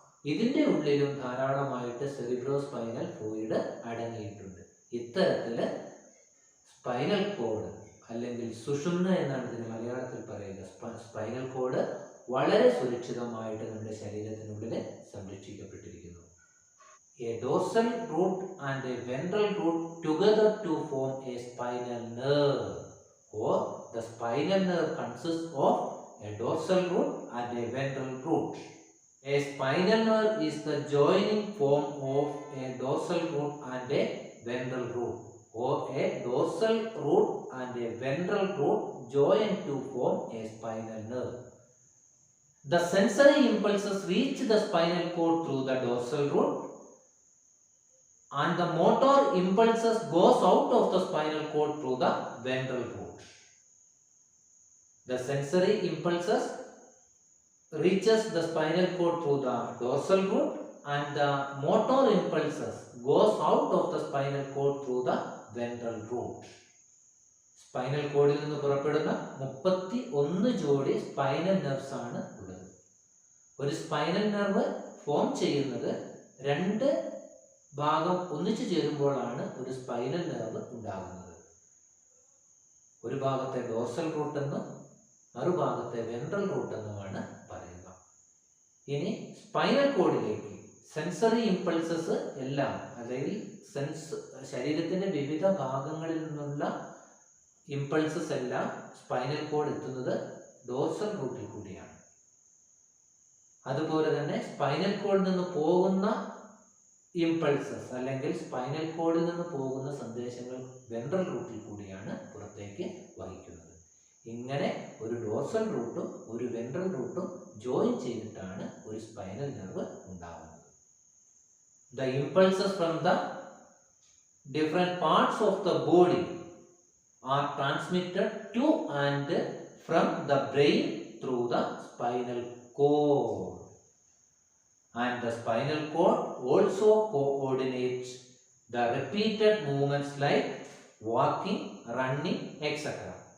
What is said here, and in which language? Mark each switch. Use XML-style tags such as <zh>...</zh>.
<ml>ഇതിന്റെ ഉള്ളിലും ധാരാളമായിട്ട് സെറിബ്രോസ്പൈനൽ ഫ്ലൂയിഡ് അടങ്ങിയിട്ടുണ്ട്. ഇത്തരത്തില് സ്പൈനൽ കോഡ് അല്ലെങ്കിൽ സുഷുമ്ന എന്നാണ് ഇതിന് മലയാളത്തിൽ പറയുക. സ്പൈനൽ കോഡ് വളരെ സുരക്ഷിതമായിട്ട് നമ്മുടെ ശരീരത്തിനുള്ളിൽ സംരക്ഷിക്കപ്പെട്ടിരിക്കുന്നു.</ml> <en>A dorsal root and a ventral root together to form a spinal nerve, or the spinal nerve consists of a dorsal root and a ventral root. A spinal nerve is the joining form of a dorsal root and a ventral root, or a dorsal root and a ventral root join to form a spinal nerve. The sensory impulses reach the spinal cord through the dorsal root and the motor impulses goes out of the spinal cord through the ventral root. The sensory impulses reaches the spinal cord through the dorsal root and the motor impulses goes out of the spinal cord through the ventral root.</en> <ml>Spinal കോഡിൽ നിന്ന് പുറപ്പെടുന്ന 31 ജോഡി spinal nerves ആണ് ഉള്ളത്. ഒരു spinal nerve form ചെയ്യുന്നത് 2 ഭാഗം ഒന്നിച്ചു ചേരുമ്പോഴാണ് ഒരു സ്പൈനൽ നെർവ് ഉണ്ടാകുന്നത്. ഒരു ഭാഗത്തെ ഡോർസൽ റൂട്ട് എന്നും മറുഭാഗത്തെ വെൻട്രൽ റൂട്ട് എന്നുമാണ് പറയുക. ഇനി സ്പൈനൽ കോഡിലേക്ക് സെൻസറി ഇമ്പൾസസ് എല്ലാം, അല്ലെങ്കിൽ ശരീരത്തിന്റെ വിവിധ ഭാഗങ്ങളിൽ നിന്നുള്ള ഇമ്പൾസസ് എല്ലാം സ്പൈനൽ കോഡ് എത്തുന്നത് ഡോർസൽ റൂട്ടിൽ കൂടിയാണ്. അതുപോലെ തന്നെ സ്പൈനൽ കോഡിൽ നിന്ന് പോകുന്ന ഇമ്പൾസസ് അല്ലെങ്കിൽ സ്പൈനൽ കോഡിൽ നിന്ന് പോകുന്ന സന്ദേശങ്ങൾ വെൻട്രൽ റൂട്ടിൽ കൂടിയാണ് പുറത്തേക്ക് വഹിക്കുന്നത്. ഇങ്ങനെ ഒരു ഡോർസൽ റൂട്ടും ഒരു വെൻട്രൽ റൂട്ടും ജോയിൻ ചെയ്തിട്ടാണ് ഒരു സ്പൈനൽ നെർവ് ഉണ്ടാകുന്നത്.</ml> <en>The impulses from the different parts of the body are transmitted to and from the brain through the spinal cord. And the spinal cord also coordinates the repeated movements like walking, running, etc.</en>